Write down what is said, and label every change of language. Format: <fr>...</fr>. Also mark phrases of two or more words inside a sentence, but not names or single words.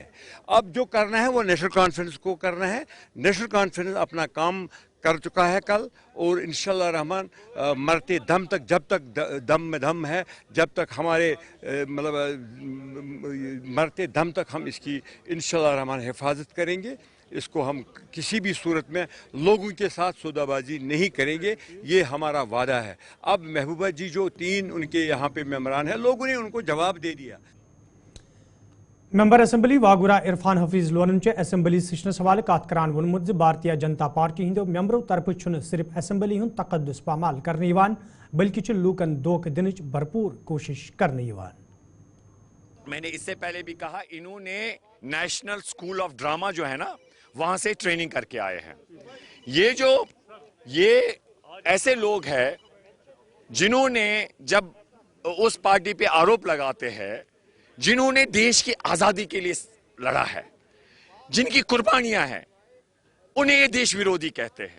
<hi>अब जो करना है वो नेशनल कॉन्फ्रेंस को करना है। नेशनल कॉन्फ्रेंस अपना काम कर चुका है कल, और</hi> <ar>إن شاء الله الرحمن</ar> <hi>मरते दम तक, जब तक दम में दम है, जब तक हमारे मरते दम तक हम इसकी</hi> <ar>إن شاء الله الرحمن</ar> <hi>हिफाजत करेंगे। इसको हम किसी भी सूरत में लोगों के साथ सौदाबाजी नहीं करेंगे, ये हमारा वादा है। अब महबूबा जी जो 3 उनके यहाँ पे मेंबरान हैं, लोगों ने उनको जवाब दे दिया।</hi> <en>member assembly</en> <ks>वागुरा इरफान हफीज लोन असम्बली सेशनस हवाले कत करान वोनमुत भारतीय जनता पार्टी हिंदो मेंबरों तरफ सिर्फ असम्बली हुंद तकद्दुस पामाल करने बल्कि लूकन दोख दिन भरपूर कोशिश करने।</ks> <hi>मैंने इससे पहले भी कहा, इन्होंने नेशनल स्कूल ऑफ ड्रामा जो है ना, वहां से ट्रेनिंग करके आए हैं। ये ऐसे लोग हैं जिन्होंने, जब उस पार्टी पे आरोप लगाते हैं, जिन्होंने देश की आजादी के लिए लड़ा है, जिनकी कुर्बानियां हैं, उन्हें ये देश विरोधी कहते हैं।</hi>